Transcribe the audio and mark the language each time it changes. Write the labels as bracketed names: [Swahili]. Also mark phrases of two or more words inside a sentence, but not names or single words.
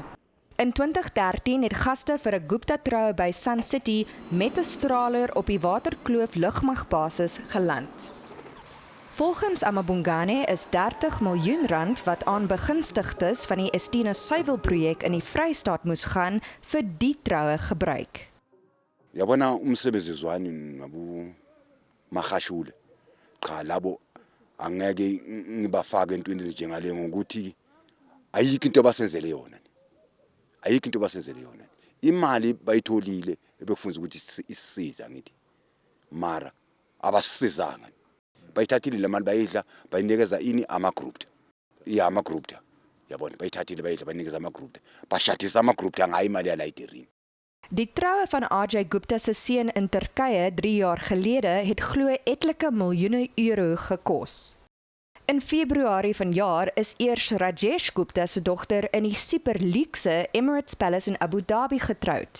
[Afrikaans] In 2013 het gaste vir 'n Gupta-troue by Sun City met 'n straler op die Waterkloof lugmagbasis geland. Volgens Amabungane is 30 miljoen rand wat aan begunstigdes van die Estina suiwelprojek in die Vrystaat moes gaan vir die troue gebruik. [Zulu] Yabona umsebenzizwani nabu mahashule cha labo angeke ngibafake entweni ezinjengale ngokuthi ayikho into basenzele yona imali bayitholile ebekufunza ukuthi isisiza ngithi mara abasizanga bayithathile le mali bayidla bayinikeza ini ama-group yabona bayithathile bayidla bayinikeza ama-group bashadisa ama-group ngayo imali yalayiterini. [Afrikaans] Die troue van Ajay Gupta se seun in Turkye 3 jaar gelede het glo etlike miljoene euro gekos. In Februarie vanjaar is eers Rajesh Gupta se dogter in die superluukse Emirates Palace in Abu Dhabi getroud.